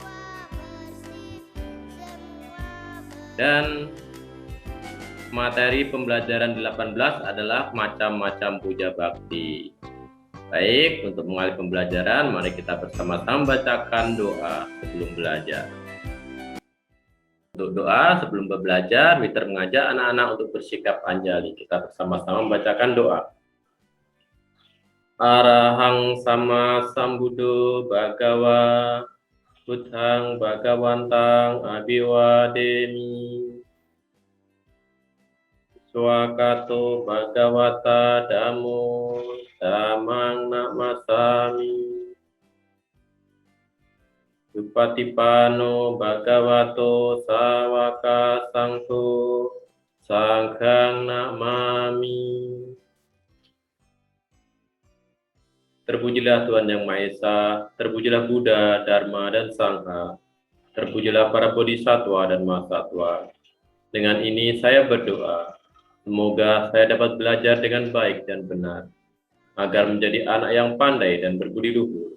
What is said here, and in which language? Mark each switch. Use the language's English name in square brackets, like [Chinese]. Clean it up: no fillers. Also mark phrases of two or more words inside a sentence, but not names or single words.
[Indonesian] Dan materi pembelajaran 18 adalah macam-macam puja bakti. Baik, untuk mengawali pembelajaran, mari kita bersama-sama bacakan doa sebelum belajar. Untuk doa sebelum belajar, Mr. mengajak anak-anak untuk bersikap anjali. Kita bersama-sama membacakan doa. [Pali] Arahang sama sambuddho bhagawa buddhang bhagawantang abiwademi swakato bhagawata dhammo dhammang namasami Upatipano bhagavato sawaka sangho sanghang namami. [Indonesian] Terpujilah Tuhan Yang Maha Esa, terpujilah Buddha, Dharma, dan Sangha, terpujilah para bodhisattva dan mahasatwa. Dengan ini saya berdoa, semoga saya dapat belajar dengan baik dan benar, agar menjadi anak yang pandai dan berbudi luhur.